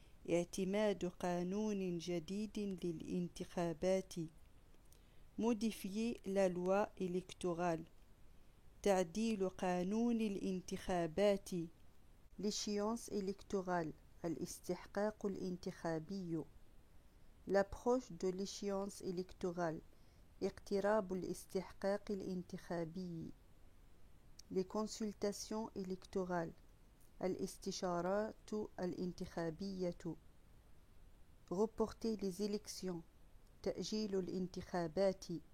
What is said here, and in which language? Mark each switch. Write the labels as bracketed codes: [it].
[ar] اعتماد قانون جديد للانتخابات. [fr] Modifier la loi électorale, [ar] تعديل قانون الانتخابات. [fr] L'échéance électorale, [ar] الاستحقاق الانتخابي. [fr] L'approche de l'échéance électorale, [ar] اقتراب الاستحقاق الانتخابي. [fr] Les consultations électorales, [ar] الاستشارات الانتخابية. [fr] Reporter les élections, [ar] تأجيل الانتخابات.